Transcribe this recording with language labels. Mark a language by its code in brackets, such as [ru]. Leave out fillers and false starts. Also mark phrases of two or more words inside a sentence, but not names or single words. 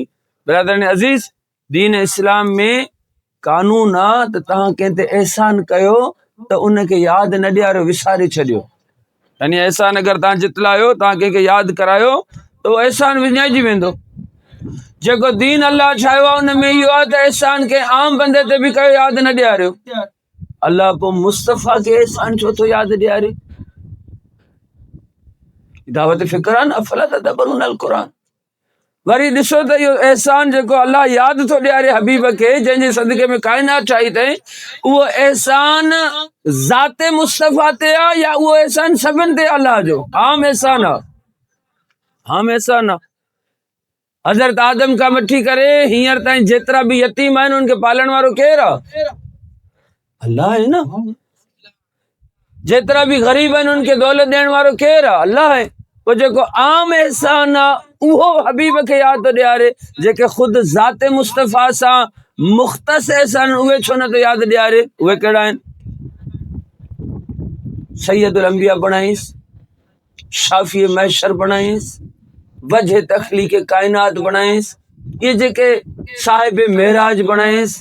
[sd] बिरादरनि अज़ीज़, दीन इस्लाम में कानून आहे त तव्हां कंहिं ते एहसान कयो त उनखे यादि न ॾियारियो, विसारे छॾियो। यानी एहसान अगरि तव्हां जितलायो, तव्हां कंहिंखे यादि करायो त उहो एहसान विञाइजी वेंदो। जेको दीन अल्लाह ठाहियो आहे उन में इहो आहे त एहसान के आम बंदे ते बि कयो, यादि न ॾियारियो। अल्लाह पोइ मुस्तफ़ा खे एहसान छो थो यादि ॾियारे? दावत फ़िक्र आहे न, [ar] أفلا تدبرون القرآن. [sd] वरी ॾिसो त इहो एहसान जेको अल्लाह यादि थो ॾियारे हबीब खे, जंहिंजे सदके में कायनात ठाही अथई, उहो एहसान ज़ाते मुस्तफ़ा ते आहे या उहो एहसान सभिनि ते अल्लाह जो आम एहसान आहे? आम एहसान आहे। हज़रत आदम खां वठी करे हींअर ताईं जेतिरा बि यतीम आहिनि उनखे पालण वारो केरु आहे? अल्लाह है ना। जेतिरा भी गरीब आहिनि उनखे दौलत ॾियण वारो केरु आहे? अल्लाह आहे। पोइ जेको आम एहसान आहे उहो हबीब खे यादि थो ॾियारे, जेके ख़ुदि ज़ाते मुस्तफ़ा सां मुख़्तस एहसान उहे छो नथो यादि ॾियारे? उहे कहिड़ा आहिनि? सैयदुल अंबिया बणाईंसि, शाफ़ी महशर बणाईंसि, वजह तख़लीक़ काइनात बणाईंसि, ये जेके साहिब मेराज बणाईंसि।